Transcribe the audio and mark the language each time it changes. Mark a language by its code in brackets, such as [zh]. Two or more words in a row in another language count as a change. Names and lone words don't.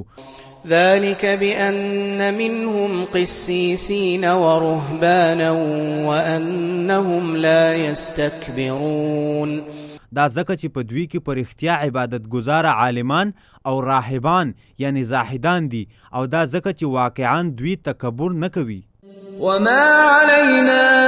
[ar] ذلك بأن منهم قسيسين ورهبانا وأنهم لا يستكبرون. [ps] دا ځکه چې په دوی کې په رښتیا عبادت ګزاره عالمان او راهبان یعنی زاهدان دي، او دا ځکه چې واقعا دوی تکبر نه کوي. [ar] وما علينا